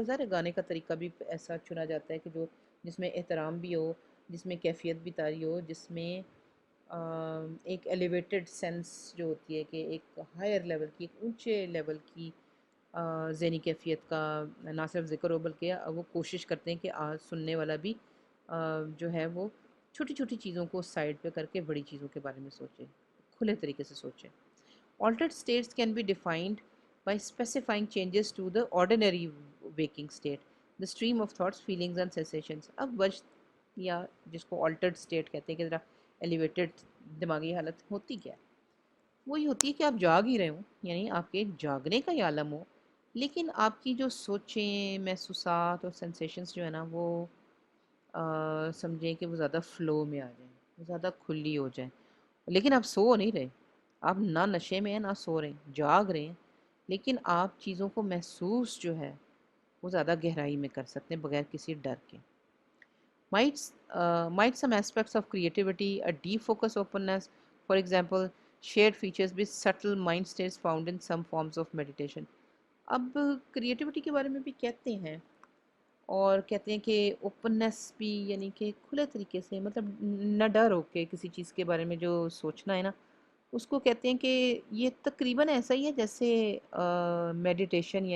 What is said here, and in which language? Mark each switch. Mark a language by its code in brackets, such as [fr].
[ur] اور ظاہر گانے کا طریقہ بھی ایسا چنا جاتا ہے کہ جس میں احترام بھی ہو، جس میں کیفیت بھی طاری ہو، جس میں ایک ایلیویٹڈ سینس جو ہوتی ہے کہ ایک ہائر لیول کی، ایک اونچے لیول کی ذہنی کیفیت کا نہ صرف ذکر ہو بلکہ وہ کوشش کرتے ہیں کہ سننے والا بھی جو ہے وہ چھوٹی چھوٹی چیزوں کو سائڈ پہ کر کے بڑی چیزوں کے بارے میں سوچے، کھلے طریقے سے سوچے. [en] Altered states can be defined by specifying changes to the ordinary waking state, the stream of thoughts, feelings and sensations. [ur] اب وجد یا جس کو altered state کہتے ہیں کہ ذرا elevated دماغی حالت ہوتی کیا ہے؟ وہی ہوتی ہے کہ آپ جاگ ہی رہے ہوں، یعنی آپ کے جاگنے کا ہی عالم ہو، لیکن آپ کی جو سوچیں، محسوسات اور سینسیشنز جو ہے نا وہ سمجھیں کہ وہ زیادہ فلو میں آ جائیں، وہ زیادہ کھلی ہو جائیں. لیکن آپ سو نہیں رہے، آپ نہ نشے میں ہیں نہ سو رہے ہیں، جاگ رہے ہیں، لیکن آپ چیزوں کو محسوس جو ہے وہ زیادہ گہرائی میں کر سکتے ہیں بغیر کسی ڈر کے. [en] Might some aspects of creativity, a deep focus openness, for example, shared features with subtle mind states found in some forms of meditation. [ur] اب کریٹیوٹی کے بارے میں بھی کہتے ہیں، اور کہتے ہیں کہ اوپننس بھی یعنی کہ کھلے طریقے سے، مطلب نہ ڈر ہو کے کسی چیز کے بارے میں جو سوچنا ہے نا اس کو کہتے ہیں کہ یہ تقریباً ایسا ہی ہے جیسے میڈیٹیشن.